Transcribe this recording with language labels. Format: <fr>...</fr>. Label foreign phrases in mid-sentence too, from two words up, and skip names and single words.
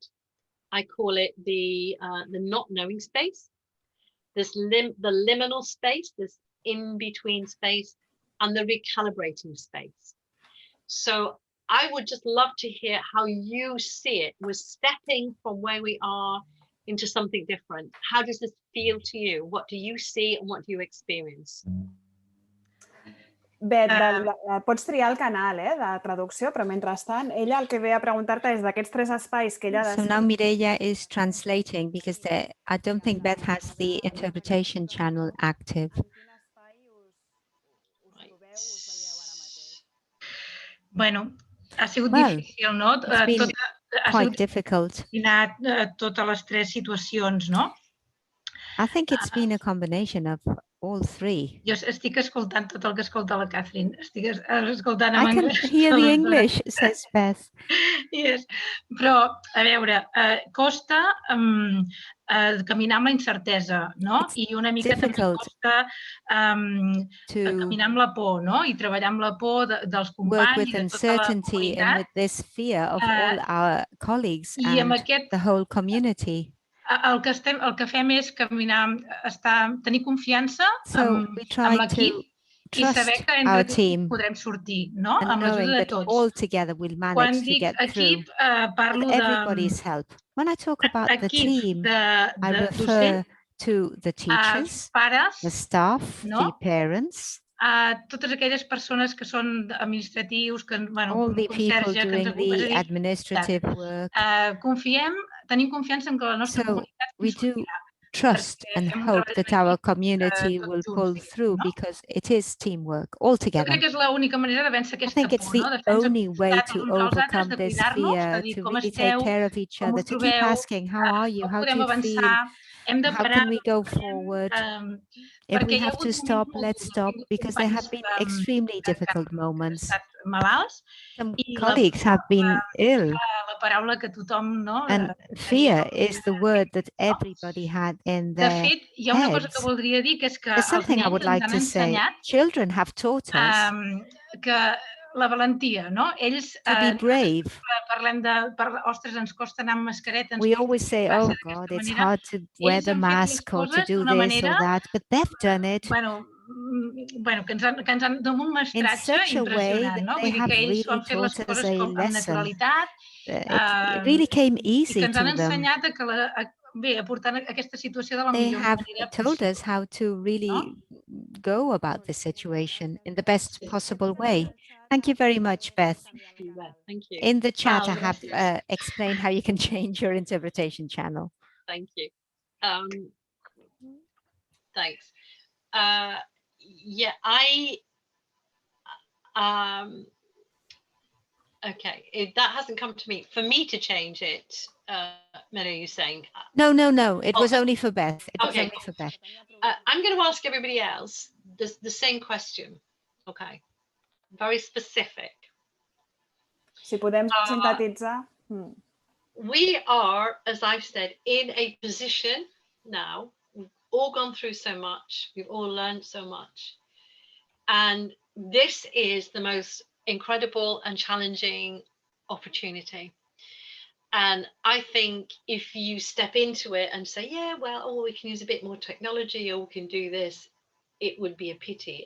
<en>I call it the not knowing space, the liminal space, this in-between space, and the recalibrating space. So I would just love to hear how you see it. We're stepping from where we are into something different. How does this feel to you? What do you see and what do you experience?</en> <ca>Bet, pots triar el canal de traducció, però mentrestant ella el que ve a preguntar-te és d'aquests 3 espais que ella ha</ca> <en>So now Mireia is translating because I don't think Beth has the interpretation channel active.</en> <ca>Bueno, ha sigut</ca> <en>Well,</en> <ca>difícil, no?</ca> <en>It's been quite difficult.</en> <ca>Totes les 3 situacions, no?</ca> <en>I think it's been a combination of all 3.</en> <ca>Jo estic escoltant tot el que escolta la Catherine. Estic escoltant en</ca> <en>I can</en> <ca>anglès.</ca> <en>hear the English, says Beth. Yes.</en> <ca>Però, a veure, costa caminar amb la incertesa, no? I una mica també costa caminar amb la por, no? I treballar amb la por dels companys.</ca> <en>Work with uncertainty and with this fear of all our colleagues and the whole community.</en> <ca>El que fem és caminar, tenir confiança amb l'equip i saber que entre tots podrem sortir, no? Amb l'ajuda de tots.</ca> <en>All together we'll manage to get through with everybody's help. When I talk about the team, I refer to the teachers, the staff, the parents,</en> <ca>totes aquelles persones que són administratius, que,</ca> <en>all the people doing the administrative work.</en> <ca>Tenim confiança en que la nostra comunitat</ca> <en>we do trust and</en> <ca>fem un</ca> <en>hope</en> <ca>treball</ca> <en>that</en> <ca>en</ca> <en>our</en> <ca>equip,</ca> <en>community</en> <ca>tots</ca> <en>will</en> <ca>junts,</ca> <en>pull through,</en> <ca>no?</ca> <en>because it is teamwork all</en> <ca>Jo</ca> <en>together.</en> <ca>crec que és l'única manera de vèncer</ca> <en>I</en> <ca>aquesta</ca> <en>think it's</en> <ca>por,</ca> <en>the</en> <ca>no? De fer-nos</ca> <en>only way</en> <ca>costat</ca> <en>to</en> <ca>els uns als altres,</ca> <en>overcome</en> <ca>de</ca> <en>this</en> <ca>cuidar-nos, de</ca> <en>fear,</en> <ca>dir</ca> <en>to</en> <ca>com</ca> <en>really take</en> <ca>esteu,</ca> <en>care of each</en> <ca>com</ca> <en>other,</en> <ca>us</ca> <en>to keep</en> <ca>trobeu,</ca> <en>asking, how are you?</en> <ca>com</ca> <en>How do</en> <ca>podem</ca> <en>you feel?</en> <ca>avançar, hem de</ca> <en>How</en> <ca>parar,</ca> <en>can we go forward? If we</en> <ca>perquè hi ha</ca> <en>have to</en> <ca>hagut</ca> <en>stop,</en> <ca>moments molt</ca> <en>let's</en> <ca>durs. Hem</ca> <en>stop,</en> <ca>tingut</ca> <en>because there have</en> <ca>companys</ca> <en>been extremely</en> <ca>que</ca> <en>difficult</en> <ca>han</ca> <en>moments.</en> <ca>estat malalts</ca> <en>Some</en> <ca>i</ca> <en>colleagues have been ill,</en> <ca>la paraula que tothom no,</ca> <en>and fear is the word that everybody had in</en> <ca>De</ca> <en>their</en> <ca>fet, hi ha una cosa que</ca> <en>heads.</en> <ca>voldria dir, que és que</ca> <en>There's</en> <ca>els</ca> <en>something I</en> <ca>nens</ca> <en>would</en> <ca>ens</ca> <en>like</en> <ca>han</ca> <en>to say.</en> <ca>ensenyat</ca> <en>Children have taught us</en> <ca>que la valentia, no? Ells,</ca> <en>to be brave.</en> <ca>parlem ostres, ens costa anar amb mascareta, ens</ca> <en>We</en> <ca>costa</ca> <en>always say,</en> <ca>classe</ca> <en>oh</en> <ca>d'aquesta</ca> <en>God, it's</en> <ca>manera.</ca> <en>hard to wear</en> <ca>Ells</ca> <en>the</en> <ca>han fet les</ca> <en>mask or to</en> <ca>coses</ca> <en>do</en> <ca>d'una</ca> <en>this</en> <ca>manera,</ca> <en>or that, but they've done it</en> <ca>bueno, que ens han d'un</ca> <en>in</en> <ca>mestratge</ca> <en>such a way</en> <ca>impressionant,</ca> <en>that</en> <ca>no?</ca> <en>they</en> <ca>Vull dir</ca> <en>have</en> <ca>que ells s'ho</ca> <en>really</en> <ca>han fet les</ca> <en>taught us</en> <ca>coses</ca> <en>a</en> <ca>amb</ca> <en>lesson.</en> <ca>naturalitat</ca> <en>It really came</en> <ca>i</ca> <en>easy</en> <ca>que ens han</ca> <en>to them.</en> <ca>ensenyat a portar aquesta situació de la</ca> <en>They</en> <ca>millor</ca> <en>have</en> <ca>manera</ca> <en>told us</en> <ca>possible.</ca> <en>how to really go about this situation in the best possible way. Thank you very much, Beth. Thank you. In the chat, I have</en> <ca>Gràcies.</ca> <en>explained how you can change your interpretation channel. Thank you. Thanks. Yeah, okay, that hasn't come to me. For me to change it, Mary, you're saying? No. It was only for Beth. It was Okay, only for Beth. I'm going to ask everybody else the same question. Okay. Very specific.</en> <ca>Si podem sintetitzar.</ca> <en>We are, as I've said, in a position now. We've all gone through so much. We've all learned so much. And this is the most incredible and challenging opportunity. And I think if you step into it and say, yeah, well, we can use a bit more technology or we can do this, it would be a pity.</en>